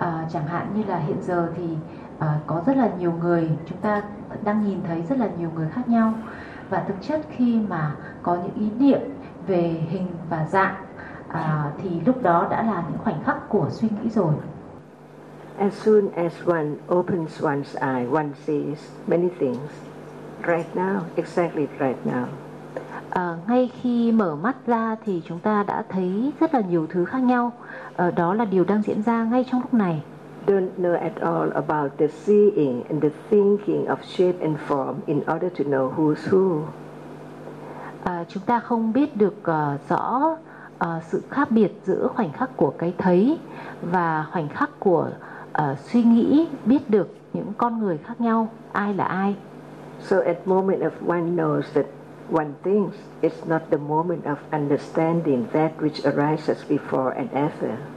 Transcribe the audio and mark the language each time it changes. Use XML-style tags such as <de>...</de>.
<vi>Chẳng hạn như là hiện giờ thì có rất là nhiều người, chúng ta đang nhìn thấy rất là nhiều người khác nhau, Và thực chất khi mà có những ý niệm về hình và dạng thì lúc đó đã là những khoảnh khắc của suy nghĩ rồi.</vi> <en>As soon as one opens one's eye, one sees many things right now, exactly right now.</en> <vi>Ngay khi mở mắt ra thì chúng ta đã thấy rất là nhiều thứ khác nhau. Đó là điều đang diễn ra ngay trong lúc này.</vi> <en>Don't know at all about the seeing and the thinking of shape and form in order to know who's who.</en> <vi>Chúng ta không biết được rõ sự khác biệt giữa khoảnh khắc của cái thấy và khoảnh khắc của suy nghĩ, biết được những con người khác nhau, ai là ai.</vi> <en>So at moment of one knows that one thinks, it's not the moment of understanding that which arises before and after.</en>